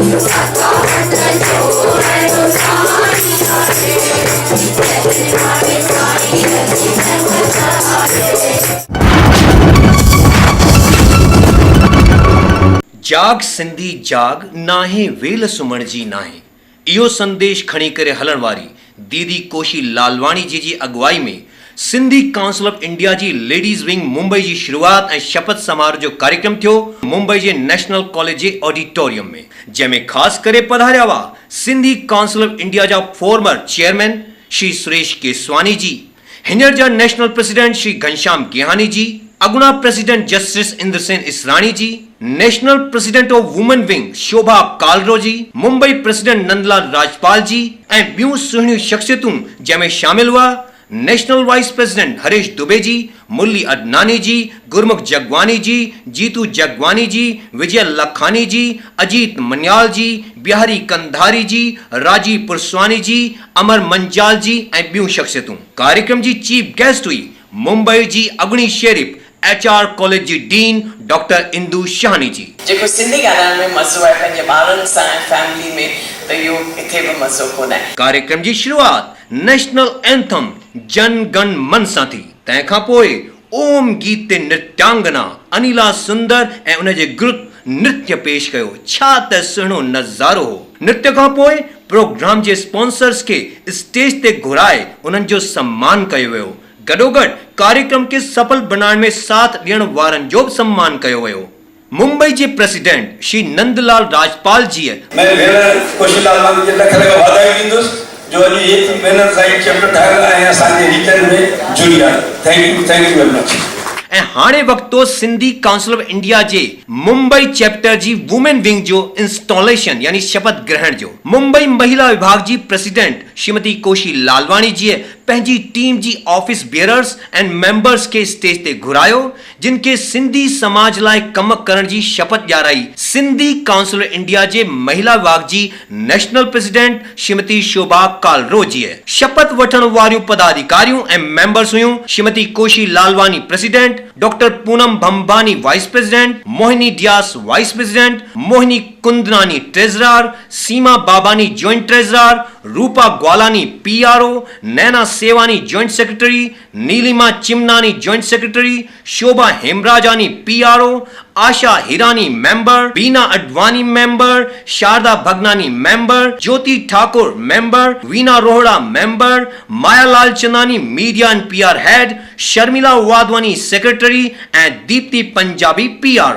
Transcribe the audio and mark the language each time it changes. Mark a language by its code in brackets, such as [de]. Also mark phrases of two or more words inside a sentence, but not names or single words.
[sd] जाग सिंधी जाग, नाहे वेल सुम्हण जी नाहे। इहो संदेश खणी करे हलण वारी दीदी कोशी लालवाणी जी अगुवाई में सिंधी काउंसिल ऑफ इंडिया जी [en] ladies wing [sd] मुंबई जी शुरूआत ऐं शपथ समारोह जो कार्यक्रम थियो मुंबई जे नेशनल कॉलेज जे ऑडिटोरियम में, जंहिंमें ख़ासि करे पधारिया हुआ सिंधी काउंसिल ऑफ इंडिया जा [en] former chairman [sd] श्री सुरेश केसवानी जी, हींअर जा [en] national president [sd] श्री घनश्याम गेहानी जी, अगुणा प्रेसिडेंट जस्टिस इंद्रसेन इसरानी जी, [en] national president of women wing [sd] शोभा कालरो जी, मुंबई प्रेसिडेंट नंदलाल राजपाल जी ऐं ॿियूं सुहिणियूं शख्सियतूं, जंहिंमें शामिल हुआ [en] national vice president [sd] हरीश दुबे जी, मुरली अडनानी जी, गुरमुख जगवानी जी, जीतू जगवानी जी, विजय लखानी जी, अजीत मन्याल जी, बिहारी कंधारी जी, राजीव पुरस्वानी जी, अमर मंजाल जी ऐं ॿियूं शख्सियतूं। कार्यक्रम जी [en] chief guest [sd] हुई मुंबई जी अगुणी शेरिफ HR कॉलेज जी डीन डॉक्टर इंदू शाहनी जी। जेको सिंधी ॻाल्हाइण में मज़ो आहे पंहिंजे ॿारनि सां ऐं फैमिली में, त इहो किथे बि मज़ो कोन आहे। कार्यक्रम जी शुरूआत [en] national anthem [sd] जन गण मन सां थी। तंहिंखां पोइ ओम गीत ते नृत्यांगना अनिला सुंदर ऐं उन जे ग्रुप नृत्य पेश कयो। छा त सुहिणो नज़ारो हो। नृत्य खां पोइ प्रोग्राम जे स्पॉन्सर्स खे स्टेज ते घुराए उन्हनि जो सम्मान कयो वियो। गॾोगॾु कार्यक्रम खे सफल बनाइण में साथ ॾियण वारनि जो सम्मान कयो वियो। मुंबई जे प्रेसिडेंट श्री नंदलाल राजपाल जी मैं भेण कोशी लालवानी जे लख लख वाधायूं ॾींदुसि जो अॼु एतिरी महिनत सां चैप्टर ठाहियो ऐं असांजे रीजन में जुड़ी आहे। [en] thank you very much. [sd] ऐं हाणे वक़्तु सिंधी काउंसिल ऑफ इंडिया जे मुंबई चैप्टर जी [en] women wing [sd] जो इंस्टॉलेशन यानी शपथ ग्रहण जो। मुंबई महिला विभाग जी प्रेसिडेंट श्रीमती कोशी लालवाणी जी पंहिंजी टीम जी [en] office bearers and members [sd] के स्टेज ते घुरायो, जिनके सिंधी समाज लाइ कम करण जी शपथ ॾियाराई। सिंधी काउंसिल इंडिया जे महिला विभाग जी [en] national president [sd] श्रीमती शोभा कालरो जी शपथ वठण वारियूं पदाधिकारियों [en] and members [sd] हुयूं श्रीमती कोशी लालवानी प्रेसिडेंट, डॉक्टर पूनम भंभानी [en] vice president, [sd] मोहिनी डियास [en] vice president, [sd] मोहिनी कुंदनानी ट्रेजरर, सीमा बाबानी [en] joint treasurer, [sd] रूपा ग्वालानी पीआरओ, नैना सेवानी [en] joint secretary, [sd] नीलिमा चिमनानी [en] joint secretary, [sd] शोभा हेमराजानी पीआरओ, आशा हिरानी मेंबर, बीना अडवाणी मेंबर, शारदा भगनानी मेंबर, ज्योति ठाकुर मेंबर, वीना रोहड़ा मेंबर, मायालाल चंदानी [en] media and PR head, [sd] शर्मिला वाधवानी [en] secretary and [sd] दीप्ति पंजाबी पीआरओ।